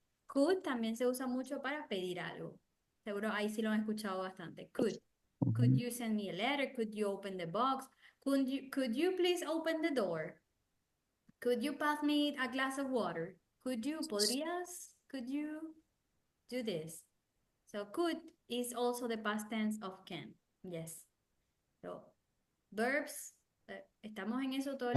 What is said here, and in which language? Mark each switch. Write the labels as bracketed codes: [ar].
[es] Could también se usa mucho para pedir algo. Seguro ahí sí lo han escuchado bastante. [en] Could. Could you send me a letter? Could you open the box? Could you please open the door? Could you pass me a glass of water? Could you, [es] podrías [en] Could you do this? So could is also the past tense of can. Yes. So verbs, [es] estamos en eso todo el